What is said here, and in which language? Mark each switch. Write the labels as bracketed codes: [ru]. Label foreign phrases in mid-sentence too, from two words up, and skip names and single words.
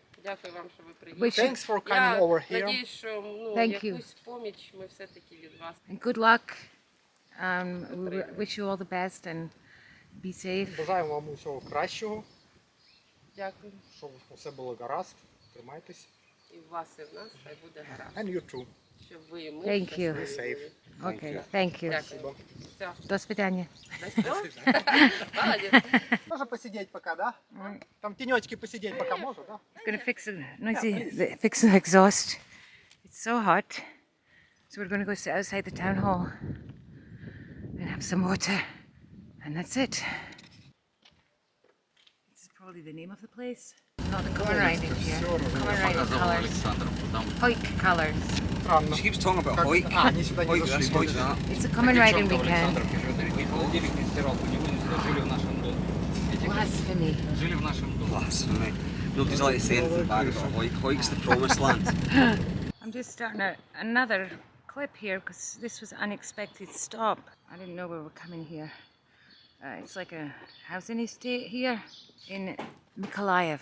[uk] дякую вам, що ви приїхали. [en] Wish you, Thanks for coming [uk] Я [en] over here. [uk] надіюсь, що [en] Thank you. [uk] якусь поміч ми все-таки від вас. [en] and good luck. We wish you all the best and be safe. [uk] Бажаємо вам усього кращого, Дякую. щоб усе було гаразд. Тримайтесь. І в вас, і в нас, хай буде гаразд. [en] And you too. [uk] Щоб ви і ми [en] Thank you. Be safe. Okay. Thank you. [uk] Дякую. Все. [ru] До свидания. Молодець. Можно посидеть пока, да? Там тенечки посидеть пока можно, да? [en] I'm gonna fix the fix the exhaust. It's so hot, so we're gonna go sit outside the town hall and have some water, and that's it. This is probably the name of the place. Not the common riding here. Common riding colors. Hoik colors. [ru] Странно. [en] She keeps talking about [ru] Как- [en] Hoik. [ru] А, они сюда не [en] Hoik [ru] зашли. [en] this, Hoik that. It's a common riding [ru] Девчонка в [en] weekend. [ru] Александровке живет, холодильник не стирал, у него не жили в нашем доме. Эти [en] Blasphemy. [ru] жили в нашем доме. [en] Blasphemy. Nobody's allowed to say anything bad about Hoik. Hoik's the promised land. I'm just starting another clip here because this was an unexpected stop. I didn't know we were coming here. It's like a housing estate here in Mykolaiv.